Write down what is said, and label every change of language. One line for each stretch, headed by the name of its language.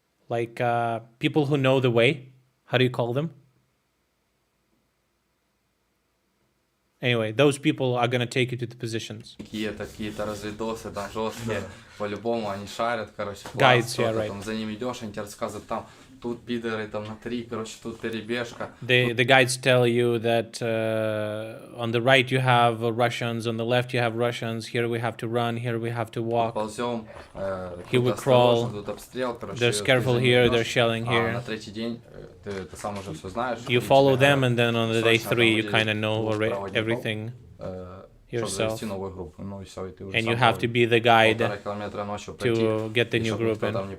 English: Like people who know the way. How do you call them? Anyway, those people are gonna take you to the positions.
Russian: Какие-то разведосы там жесткие, по-любому они шарят, короче.
English: Guides, yeah, right.
Russian: Там за ними идешь, они тебе рассказывают там. Тут пидоры там на 3, короче, тут перебежка.
English: The guides tell you that on the right you have Russians, on the left you have Russians. Here we have to run. Here we have to walk.
Russian: Ползем.
English: Here we crawl.
Russian: Тут обстрел, короче.
English: They're careful here. They're shelling here.
Russian: На третий день ты сам уже все знаешь.
English: You follow them, and then on the day 3 you kind of know everything yourself. And you have to be the guide to get the new group in.